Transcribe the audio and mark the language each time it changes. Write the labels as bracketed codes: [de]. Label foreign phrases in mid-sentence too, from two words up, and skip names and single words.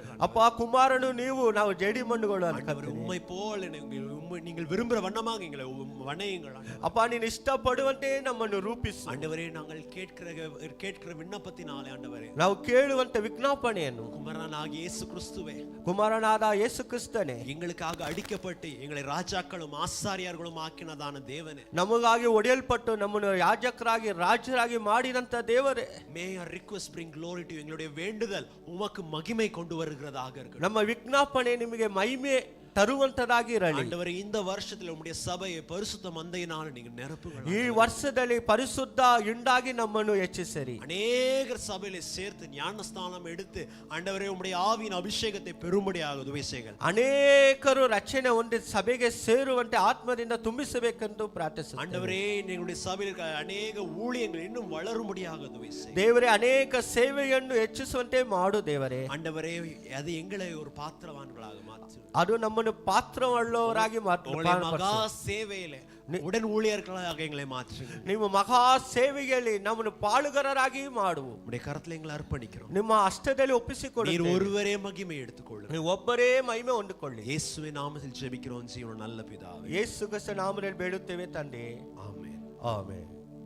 [kn] ಅಪ್ಪ ಕುಮಾರನು ನೀವು, ನಾವು ಜಡಿ ಮಣ್ಣುಗಳು [ta] ஆண்டவரே, உம்மை போல் நீங்கள் விரும்புகிற வண்ணமாக எங்களை வணையுங்கள். [kn] ಅಪ್ಪ ನೀನು ಇಷ್ಟಪಡುವಂತೆ ನಮ್ಮನ್ನು ರೂಪಿಸು. [ta] ஆண்டவரே, நாங்கள் கேட்கிற விண்ணப்பத்தினாலே ஆண்டவரே, [kn] ನಾವು ಕೇಳುವಂತ ವಿಜ್ಞಾಪನೆಯನ್ನು [ta] குமாரனாகிய இயேசு கிறிஸ்துவே, [kn] ಕುಮಾರನಾದ ಯೇಸು ಕ್ರಿಸ್ತನೇ, [ta] எங்களுக்காக அடிக்கப்பட்டு எங்களை ராஜாக்களும் ஆசாரியர்களும் ஆக்கினதான தேவனே, [kn] ನಮಗಾಗಿ ಒಡೆಯಲ್ಪಟ್ಟು ನಮ್ಮನ್ನು ಯಾಜಕರಾಗಿ ರಾಜರಾಗಿ ಮಾಡಿದಂತ ದೇವರೇ, [en] may your request bring glory to you. [ta] எங்களுடைய வேண்டுதல் உமக்கு மகிமை கொண்டு வருகிறதாக இருக்கட்டும். [kn] ನಮ್ಮ ವಿಜ್ಞಾಪನೆ ನಿಮಗೆ ಮಹಿಮೆ ತರುವಂತದಾಗಿ ಇರಲಿ. [ta] ஆண்டவரே, இந்த வருஷத்துல உம்முடைய சபையை பரிசுத்த மந்தையினால் நீங்க நிரப்புங்கள். [kn] ಈ ವರ್ಷದಲ್ಲಿ ಪರಿಶುದ್ಧ ಹಿಂಡಾಗಿ ನಮ್ಮನ್ನು ಹೆಚ್ಚಿಸಿರಿ. [ta] அநேகர் சபையில சேர்த்து ஞானஸ்தானம் எடுத்து ஆண்டவரே உம்முடைய ஆவியின் அபிஷேகத்தை பெறும்படியாக உதவி செய்யுங்கள். [kn] ಅನೇಕರು ರಚನೆ ಹೊಂದಿ ಸಭೆಗೆ ಸೇರುವಂತೆ ಆತ್ಮದಿಂದ ತುಂಬಿಸಬೇಕೆಂದು ಪ್ರಾರ್ಥಿಸುತ್ತೇವೆ. [ta] ஆண்டவரே, எங்களுடைய சபையில் இருக்கிற அநேக ஊழியங்கள் இன்னும் வளரும்படியாக உதவி செய்யுங்கள். [kn] ದೇವರೇ, ಅನೇಕ ಸೇವೆಯನ್ನು ಹೆಚ್ಚಿಸುವಂತೆ ಮಾಡು ದೇವರೇ. [ta] ஆண்டவரே, அது எங்களை ஒரு பாத்திரவான்களாக மாற்று. [kn] ಅದು ನಮ್ಮನ್ನು ನಮ್ಮನ್ನು ಪಾತ್ರವುಳ್ಳವರಾಗಿ [ta] உங்களுடைய மகா சேவையில உடன் ஊழியர்களாக எங்களை மாற்றுங்க. [kn] ನಿಮ್ಮ ಮಹಾ ಸೇವೆಯಲ್ಲಿ ನಮ್ಮನ್ನು ಪಾಲುಗಾರರಾಗಿ ಮಾಡುವು. [ta] உடைய கரத்துல எங்களை அர்ப்பணிக்கிறோம். [kn] ನಿಮ್ಮ ಹಸ್ತದಲ್ಲಿ ಒಪ್ಪಿಸಿಕೊಡು. [ta] நீர் ஒருவரே மகிமை எடுத்துக்கொள்ளுங்க. [kn] ನೀವು ಒಬ್ಬರೇ ಮಹಿಮೆ ಹೊಂದಿಕೊಳ್ಳಿ. [ta] இயேசுவின் நாமத்தில் ஜெபிக்கிறோம் ஜீவன நல்ல பிதாவே. [kn] ಯೇಸು ಕ್ರಿಸ್ತ ನಾಮದಲ್ಲಿ ಬೇಡುತ್ತೇವೆ ತಂದೆ. [ta] ஆமென். [kn] ಆಮೆನ್.